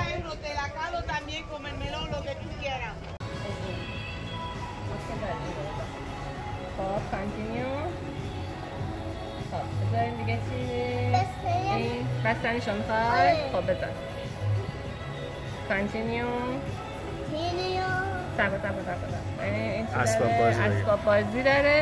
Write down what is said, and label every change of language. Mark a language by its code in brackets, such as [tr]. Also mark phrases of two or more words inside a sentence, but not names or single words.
[es] te la calo también con el melón, lo que tú quieras. [fa] خب کانتینیو. خب بذاریم دیگه چی؟ این بستنیشو میخوای؟ خب بذار کانتینیو. اسباب بازی داره.